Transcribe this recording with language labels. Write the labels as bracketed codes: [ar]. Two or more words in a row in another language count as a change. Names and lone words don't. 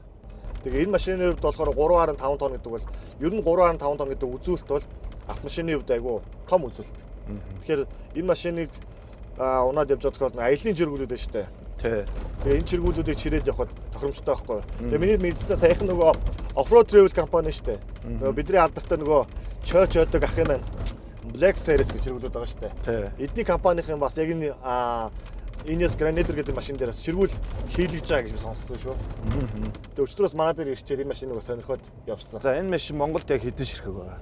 [mn] Тэгээ энэ машины хувьд болохоор 3.5 тонн гэдэг бол ер нь 3.5 тонн гэдэг үзүүлэлт бол автомашины хувьд айгүй том үзүүлэлт. Тэгэхээр энэ машиныг унаад явж байгаа бол аялын чиргүүлүүд байна шүү дээ. Тэгээ энэ чиргүүлүүдийг чирээд явхад тохиромжтой байхгүй. Тэгээ миний мэдсэндээ саяхан нөгөө [en] off-road travel [mn] компани шүү дээ. Нөгөө бидний алдартай нөгөө чойдог ах юм байна. Black Series гэж чиргүүлүүд байгаа шүү дээ. Эдний компанийн бас яг энэ Ineos Grenadier гэдэг машин дээрээс чиргүүл хийлгэж байгаа гэж би сонссон шүү. Тэгээ өчтөрөөс манай дээр ирчээд энэ машиныг сонирхоод явсан. За энэ машин Монголд яг хэдэн ширхэг байгаа?